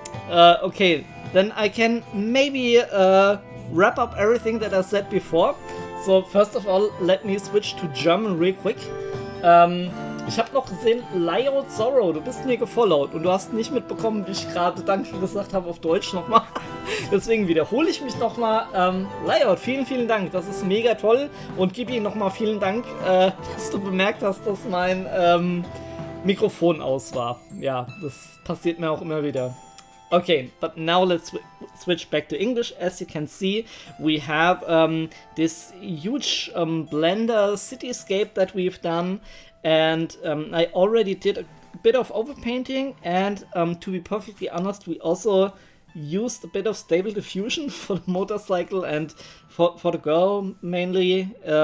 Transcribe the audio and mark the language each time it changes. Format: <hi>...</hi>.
<en>Okay, then I can maybe wrap up everything that I said before. So first of all, let me switch to German real quick.</en> <de>Ich habe noch gesehen, Layout Zorro, du bist mir gefollowt und du hast nicht mitbekommen, wie ich gerade Danke gesagt habe auf Deutsch nochmal. Deswegen wiederhole ich mich nochmal. Layout, vielen, vielen Dank, das ist mega toll. Und Gibi nochmal vielen Dank, dass du bemerkt hast, dass mein Mikrofon aus war. Ja, das passiert mir auch immer wieder.</de> <en>Okay, but now let's switch back to English. As you can see, we have this huge Blender Cityscape that we've done. And I already did a bit of overpainting, and to be perfectly honest, we also used a bit of stable diffusion for the motorcycle and for the girl mainly.</en>